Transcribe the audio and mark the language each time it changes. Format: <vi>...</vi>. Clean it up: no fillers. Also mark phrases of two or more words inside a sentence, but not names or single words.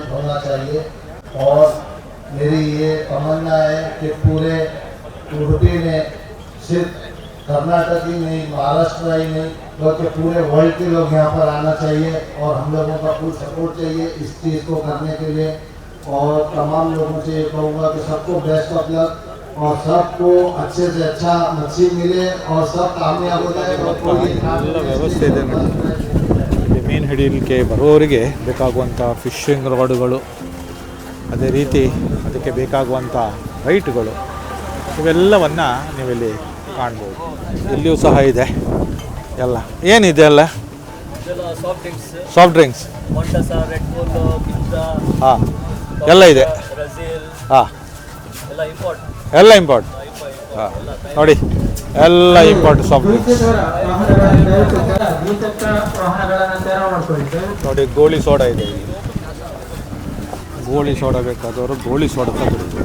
<hi>होना चाहिए और मेरी ये तमन्ना है कि पूरे उडुपी में सिर्फ कर्नाटक ही नहीं महाराष्ट्र ही नहीं बल्कि पूरे वर्ल्ड के लोग यहाँ पर आना चाहिए और हम लोगों का</hi> <en>full support</en> <hi>चाहिए इस चीज़ को करने के लिए और तमाम लोगों से ये कहूँगा कि सबको</hi> <en>best of luck</en> <hi>और सबको अच्छे से अच्छा मच्छी मिले और सब कामयाब हो जाए और कोई</hi> <kn>ವ್ಯವಸ್ಥೆ ಇದೆ ನೋಡಿ. ಇಲ್ಲಿ ಮೀನು ಹಿಡಿಯಲಿಕ್ಕೆ ಬರುವವರಿಗೆ ಬೇಕಾಗುವಂಥ</kn> <en>fishing rods</en> <kn>ಅದೇ ರೀತಿ ಅದಕ್ಕೆ ಬೇಕಾಗುವಂಥ ಲೈಟ್ಗಳು ಇವೆಲ್ಲವನ್ನು ನೀವಿಲ್ಲಿ ಕಾಣ್ಬೋದು. ಇಲ್ಲಿಯೂ ಸಹ ಇದೆ ಎಲ್ಲ ಏನಿದೆ ಅಲ್ಲ</kn> <en>soft drinks</en> <kn>ಹಾಂ ಎಲ್ಲ ಇದೆ ಹಾಂ ಎಲ್ಲ ಇಂಪೋರ್ಟ್ ಹಾಂ ನೋಡಿ ಎಲ್ಲ</kn> <en>import soft drinks</en> <kn>ನೋಡಿ ಗೋಳಿ ಸೋಡಾ ಇದೆ ಇಲ್ಲಿ ಗೋಳಿ ಸೋಡಾ ಬೇಕಾದವರು ಗೋಳಿ ಸೋಡಾ ತಗೊಳ್ಬೋದು.</kn>